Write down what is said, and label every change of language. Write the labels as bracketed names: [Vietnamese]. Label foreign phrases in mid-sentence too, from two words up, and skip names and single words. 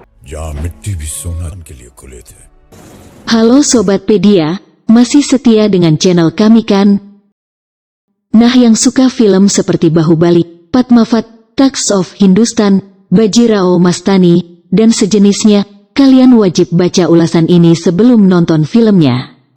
[Hindi] जहाँ मिट्टी भी सोना के लिए खुले थे। [Indonesian] Halo Sobat Pedia, masih setia dengan channel kami kan? Nah, yang suka film seperti Bahubali, Padmavat, Thugs of Hindustan, Bajirao Mastani, dan sejenisnya, kalian wajib baca ulasan ini sebelum nonton filmnya.